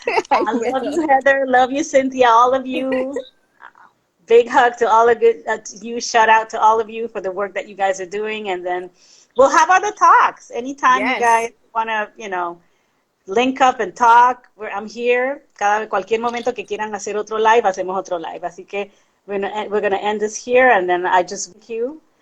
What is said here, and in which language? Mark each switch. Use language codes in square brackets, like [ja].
[en] I love you, Heather. Love you, Cynthia. All of you. Big hug to all of you. Shout out to all of you for the work that you guys are doing. And then we'll have other talks. Anytime you guys want to, link up and talk, I'm here. [es] Cualquier momento que quieran hacer otro live, hacemos otro live. Así que [en] we're gonna end this here, and then I just thank you.